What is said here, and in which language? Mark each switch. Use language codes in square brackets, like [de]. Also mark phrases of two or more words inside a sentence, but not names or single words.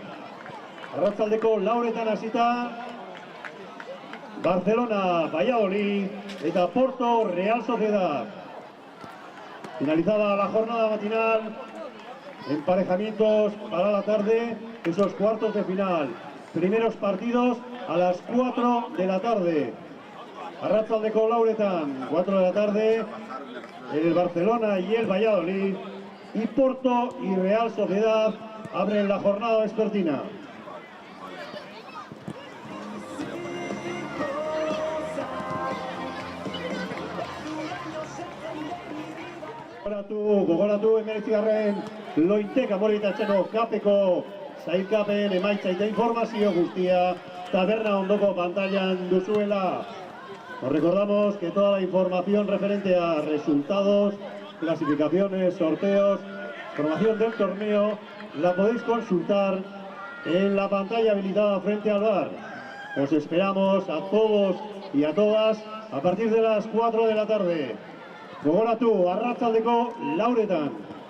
[eu] Arratsaldeko 4:00 hasita Barcelona, Valladolid eta Porto, Real Sociedad. [es] Finalizada la jornada matinal, emparejamientos para la tarde, esos cuartos de final. Primeros partidos a las 4 de la tarde. Arratsaldeko 4:00, 4 de la tarde, el Barcelona y el Valladolid, y Porto y Real Sociedad abren la jornada vespertina. [eu] Gogoratu emeretzigarren Loitek Amoritatzeko kapeko sailkapen emaitza eta informazio guztia taberna ondoko pantailan duzuela. [es] Os recordamos que toda la información referente a resultados, clasificaciones, sorteos, formación del torneo, la podéis consultar en la pantalla habilitada frente al bar. Os esperamos a todos y a todas a partir de las 4 de la tarde. [eu] Gogoratu, arratsaldeko 4:00.